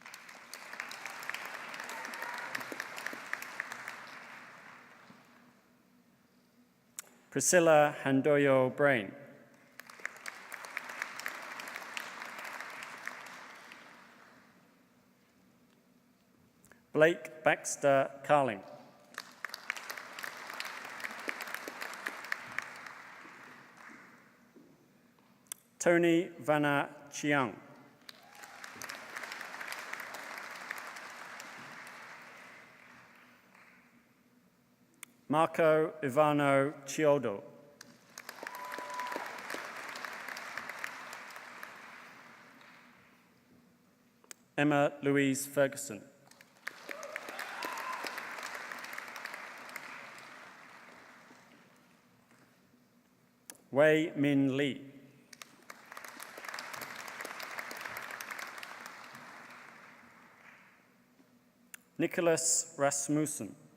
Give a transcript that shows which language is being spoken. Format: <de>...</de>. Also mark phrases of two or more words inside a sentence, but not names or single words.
<en>Priscilla Handoyo Brain. Blake Baxter Carling. Tony Vanna Chiang. Marco Ivano Chiodo. Emma Louise Ferguson. Wei Min Lee. Nicholas Rasmussen.</en>